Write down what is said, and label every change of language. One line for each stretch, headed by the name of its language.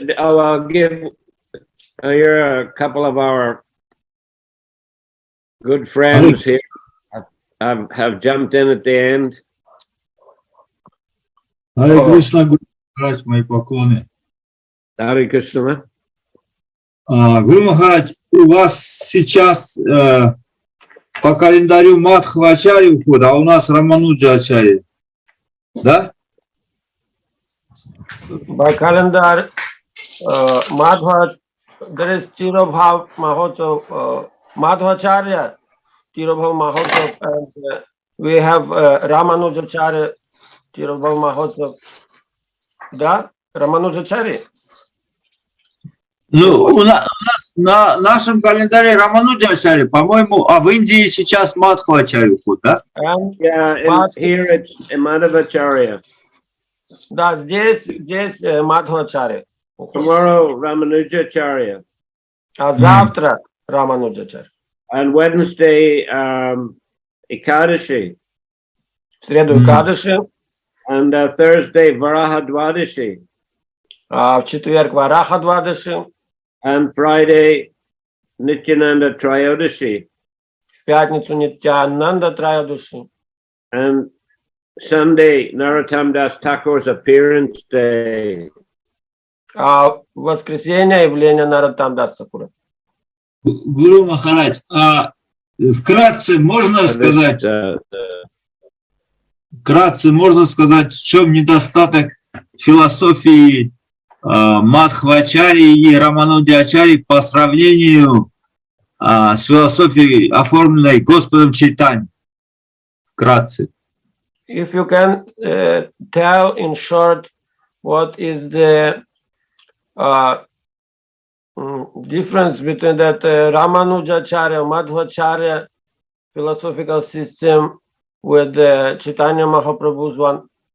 English: I'll give here a couple of our good friends here have jumped in at the end.
Russian: Харе Кришна, Гуру Махарадж, мои поклоны. Харе Кришна. Гуру Махарадж, у вас сейчас по календарю Мадхвачари уходит, а у нас Рамануджачари. Да?
English: By calendar, Madhva, there is Tirobhav Mahotsav, Madhvacharya, Tirobhav Mahotsav, and we have Ramanujacharya, Tirobhav Mahotsav.
Russian: Да? Рамануджачари? Ну, у нас на нашем календаре Рамануджачари, по-моему, а в Индии сейчас Мадхвачари уходит, да?
English: Yeah, here it's Madhavacharya.
Russian: Да, здесь Мадхвачари.
English: Tomorrow, Ramanujacharya.
Russian: А завтра Рамануджачари.
English: And Wednesday, Ekadashi.
Russian: В среду Экадаши.
English: And Thursday, Varahadwadashi.
Russian: А в четверг Варахадвадаши.
English: And Friday, Nityananda Trayodashi.
Russian: В пятницу Нитянанда Траядуши.
English: And Sunday, Narottam Das Thakur's appearance day.
Russian: А в воскресенье явление Нароттам Дас Тхакура. Гуру Махарадж, а вкратце можно сказать, в чем недостаток философии Мадхвачари и Рамануджачари по сравнению с философией, оформленной Господом Чайтаньей? Вкратце.
English: If you can tell in short what is the difference between that Ramanujacharya, Madhvacharya philosophical system with the Chaitanya Mahaprabhu's one?